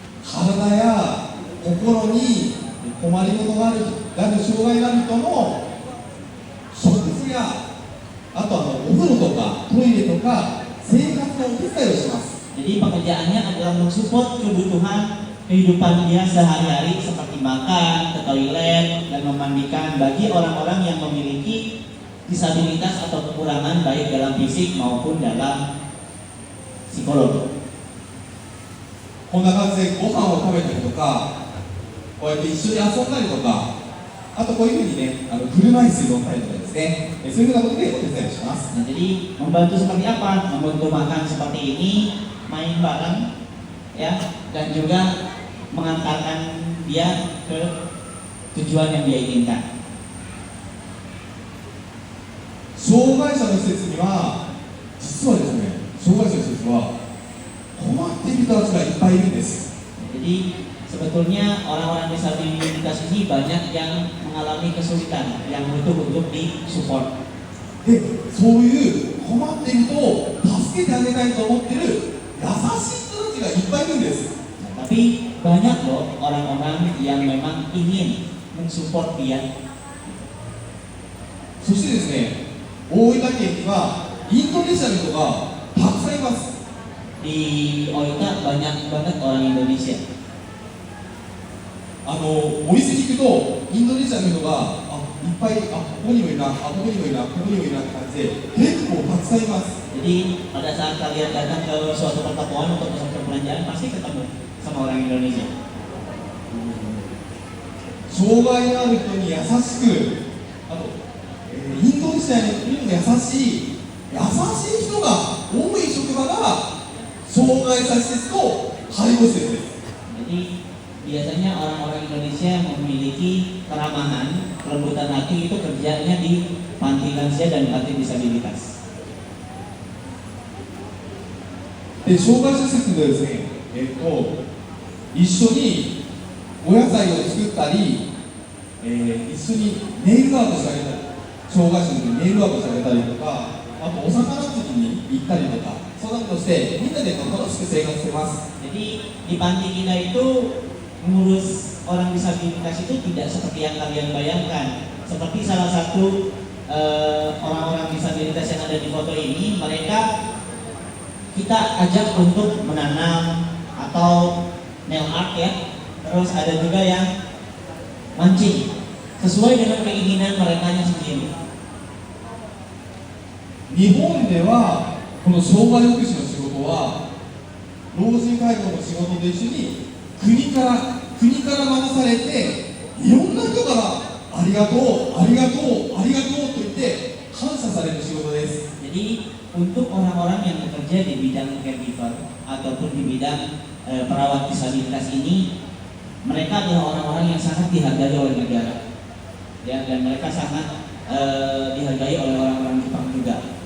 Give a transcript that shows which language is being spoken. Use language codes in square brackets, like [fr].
[ja] 体や心に困りごとがある障害がある人の食事やあとお風呂とかトイレとか生活のお手伝いをします。 [id] Jadi pekerjaannya adalah mensupport kebutuhan kehidupan dia sehari-hari seperti makan, ke toilet, dan memandikan bagi orang-orang yang memiliki disabilitas atau kekurangan baik dalam fisik maupun dalam psikologi. [ja] こんな感じでご飯を食べたりとか、こうやって一緒に遊んだりとか、あとこういうふうにね、車椅子に乗ったりとかですね、そういうふうなことでお手伝いをします。 [id] Nah, jadi membantu seperti apa? Membantu makan seperti ini, main bareng, ya, dan juga mengantarkan dia ke tujuan yang dia inginkan. [ja] 障害者の施設には、実はですね、障害者の施設は困っている人たちがいっぱいいるんです。 [id] Jadi sebetulnya orang-orang disabilitas ini banyak yang mengalami kesulitan yang butuh untuk disupport. [ja] で、そういう困っている人を助けてあげたいと思っている優しい人たちがいっぱいいるんです。 [id] Nah, tapi banyak loh orang-orang yang memang ingin mensupport dia. [ja] そしてですね、大分県にはインドネシアの人がたくさんいます。 [id] Di Oita banyak banget orang Indonesia. [ja] お店に行くとインドネシアの人がいっぱいここにもいるなここにもいるなここにもいるなって感じで結構たくさんいます。 [id] Jadi pada saat kalian datang ke suatu pertokoan untuk pusat perbelanjaan pasti ketemu sama orang Indonesia. [ja] 障害のある人に優しく、インドネシアに優しい人が多い職場が障害者施設と介護施設です。 [id] Jadi biasanya orang-orang Indonesia yang memiliki keramahan, kelembutan hati itu kerjanya di panti lansia dan panti disabilitas. [ja] で障害者施設でですね、一緒にお野菜を作ったり、一緒にネイルアートしてあげたり、障害者のネイルアートしてあげたりとか、あとお魚釣りに行ったりとか、そんなことしてみんなで楽しく生活してます。 [id] Jadi di panti kita itu mengurus orang disabilitas itu tidak seperti yang kalian bayangkan. Seperti salah satu orang-orang disabilitas yang ada di foto ini, mereka kita ajak untuk menanam atau nail art ya. Terus ada juga yang mancing sesuai dengan keinginan mereka sendiri. [ja] 日本ではこの障害福祉の仕事は老人介護の仕事と一緒に国から任されていろんな人からありがとうありがとうありがとうと言って感謝される仕事です。 [id] Jadi untuk orang-orang yang bekerja di bidang caregiver ataupun di bidang perawat disabilitas ini, mereka adalah orang-orang yang sangat dihargai oleh negara, ya, dan mereka sangat dihargai oleh orang-orang Jepang juga.